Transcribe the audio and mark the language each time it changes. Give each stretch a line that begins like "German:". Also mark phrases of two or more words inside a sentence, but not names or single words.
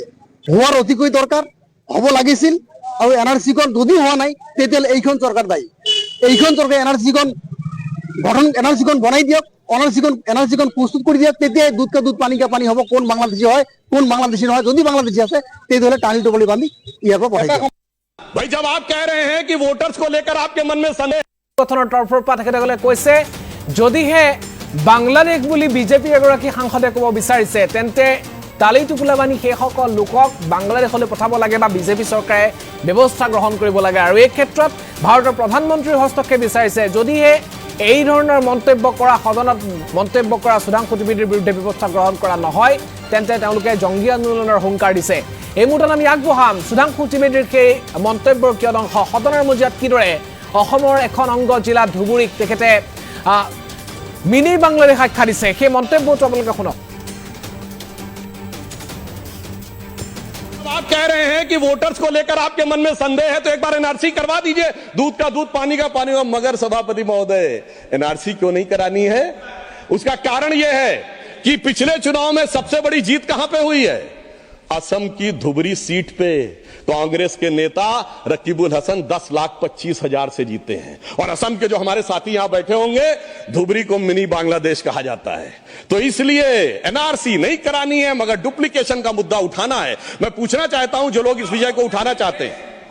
Assamese: হোৱাৰ অতিকৈ দৰকাৰ, হ'ব লাগিছিল। আৰু NRC-খন যদি হোৱা নাই তেতিয়াহ'লে এইখন চৰকাৰ দায়ী। এইখন চৰকাৰে NRC-খন বনাই দিয়ক, NRC-খন প্ৰস্তুত কৰি দিয়ক। তেতিয়াই
Hindi: दूध का दूध पानी का पानी
Assamese: হ'ব, কোন বাংলাদেশী হয় কোন বাংলাদেশী নহয়। যদি বাংলাদেশী আছে তেতিয়াহ'লে টালি টোপলি বান্ধি ইয়াৰ পৰা পঠাই দিয়ক।
Hindi: भाई जब आप कह रहे हैं कि वोटर्स को लेकर आपके मन में संदेह
Assamese: গঠনৰ তৰফৰ পৰা তেখেতসকলে কৈছে যদিহে বাংলাদেশ বুলি বিজেপিৰ এগৰাকী সাংসদে ক'ব বিচাৰিছে তেন্তে টালি টোপোলা বান্ধি সেইসকল লোকক বাংলাদেশলৈ পঠাব লাগে বা বিজেপি চৰকাৰে ব্যৱস্থা গ্ৰহণ কৰিব লাগে। আৰু এই ক্ষেত্ৰত ভাৰতৰ প্ৰধানমন্ত্ৰীৰ হস্তক্ষেপ বিচাৰিছে। যদিহে এই ধৰণৰ মন্তব্য কৰা সদনত মন্তব্য কৰা সুধাংশু ত্ৰিবেদীৰ বিৰুদ্ধে ব্যৱস্থা গ্ৰহণ কৰা নহয় তেন্তে তেওঁলোকে জংগী আন্দোলনৰ হুংকাৰ দিছে। এই মুহূৰ্তত আমি আগবঢ়াম সুধাংশু ত্ৰিবেদীৰ সেই মন্তব্যৰ কিয় অংশ সদনৰ মজিয়াত কিদৰে অসমৰ এখন অংগ জিলা ধুবুৰীক তেখেতে মিনি বাংলাদেশ আখ্যা দিছে সেই মন্তব্যটো আপোনালোকে শুনক
Hindi: आप कह रहे हैं कि वोटर्स को लेकर आपके मन में संदेह है तो एक बार एनआरसी करवा दीजिए दूध का दूध पानी का पानी मगर सभापति महोदय एनआरसी क्यों नहीं करानी है उसका कारण यह है कि पिछले चुनाव में सबसे बड़ी जीत कहां पे हुई है असम की धुबरी सीट पे कांग्रेस के नेता रकीबुल हसन 10,25,000 से जीते हैं और असम के जो हमारे साथी यहां बैठे होंगे धुबरी को मिनी बांग्लादेश कहा जाता है तो इसलिए एनआरसी नहीं करानी है मगर डुप्लीकेशन का मुद्दा उठाना है मैं पूछना चाहता हूं जो लोग इस विषय को उठाना चाहते हैं